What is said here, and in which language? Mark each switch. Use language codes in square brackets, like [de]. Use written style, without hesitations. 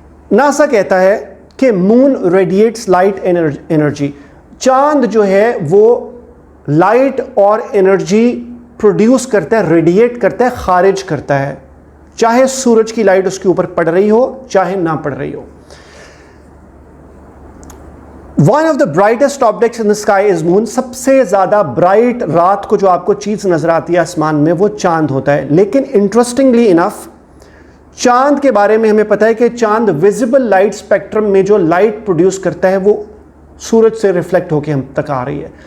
[ur] NASA کہتا ہے کہ [en] Moon radiates light energy. [ur] چاند جو ہے وہ لائٹ اور انرجی پروڈیوس کرتا ہے, ریڈیٹ کرتا ہے, خارج کرتا ہے, چاہے سورج کی لائٹ اس کے اوپر پڑ رہی ہو چاہے نہ پڑ رہی ہو. [en] One of the brightest objects in the sky is moon. [ur] سب سے زیادہ برائٹ رات کو جو آپ کو چیز نظر آتی ہے آسمان میں وہ چاند ہوتا ہے. لیکن انٹرسٹنگلی انف چاند کے بارے میں ہمیں پتہ ہے کہ چاند ویزیبل لائٹ اسپیکٹرم میں جو لائٹ پروڈیوس کرتا ہے وہ سورج سے ریفلیکٹ ہو کے ہم تک آ رہی ہے.